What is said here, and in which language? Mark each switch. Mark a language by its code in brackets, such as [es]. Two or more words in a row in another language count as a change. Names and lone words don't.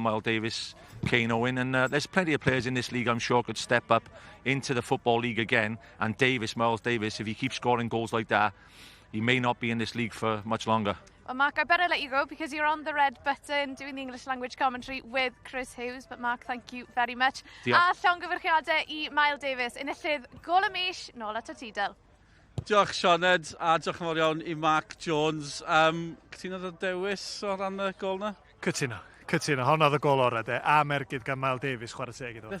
[en] Miles Davis, Kane Owen, and there's plenty of players in this league I'm sure could step up into the Football League again. And Miles Davis, if he keeps scoring goals like that, he may not be in this league for much longer. Well, Mark, I better let you go because you're on the red button doing the English language commentary with Chris Hughes. But Mark, thank you very much. [cy] A llongyfarchiadau I Miles Davis. Enillydd gol y mis, nôl at y Tidal. Diolch Sioned, a diolch yn fawr iawn I Mark Jones. Cytuno'r dewis o ran y gol na? Cytuno. Honna oedd y gol orau, a mergyd gan Miles Davis, chwarae teg iddo.